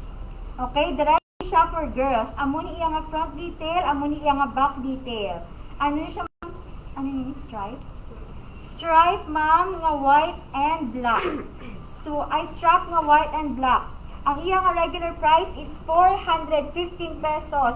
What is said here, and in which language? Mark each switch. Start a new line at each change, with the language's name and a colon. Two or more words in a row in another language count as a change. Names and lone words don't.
Hiligaynon: Okay, dress ni siya
English: for girls.
Hiligaynon: Amo ni iya nga
English: front detail,
Hiligaynon: amo ni iya nga
English: back detail.
Hiligaynon: Ano ni siya, ma'am? Ano ni stripe? Stripe, ma'am, nga
English: white and black.
Hiligaynon: So, I strap nga
English: white and black.
Hiligaynon: Ang iya nga
English: regular price is 415 pesos.